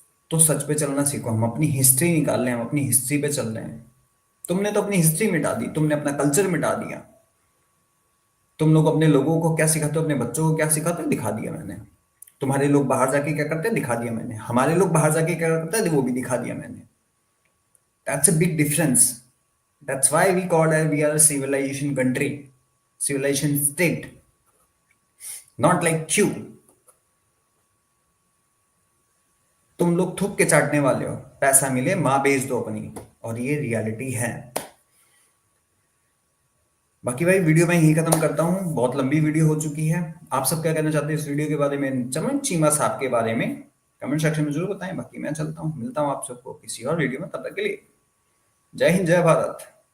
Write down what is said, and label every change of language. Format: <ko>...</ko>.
<hi>तो सच पे चलना सीखो, हम अपनी हिस्ट्री निकाल रहे हैं, हम अपनी हिस्ट्री पे चल रहे हैं। तुमने तो अपनी हिस्ट्री मिटा दी, तुमने अपना कल्चर मिटा दिया। तुम लोग अपने लोगों को क्या सिखाते हो, अपने बच्चों को क्या सिखाते हो, दिखा दिया मैंने। तुम्हारे लोग बाहर जाके क्या करते हैं, दिखा दिया मैंने। हमारे लोग बाहर जाके क्या करते हैं, वो भी दिखा दिया मैंने।</hi> <en>That's a big difference. That's why we are a civilization country, civilization state, not like you.</en> <hi>तुम लोग थूक के चाटने वाले हो, पैसा मिले माँ बेच दो अपनी, और ये रियलिटी है। बाकी भाई वीडियो मैं यही खत्म करता हूँ, बहुत लंबी वीडियो हो चुकी है। आप सब क्या कहना चाहते हैं इस वीडियो के बारे में, चमन चीमा साहब के बारे में, कमेंट सेक्शन में जरूर बताएं। बाकी मैं चलता हूँ, मिलता हूँ आप सबको किसी और वीडियो में, तब तक के लिए जय हिंद, जय भारत।</hi>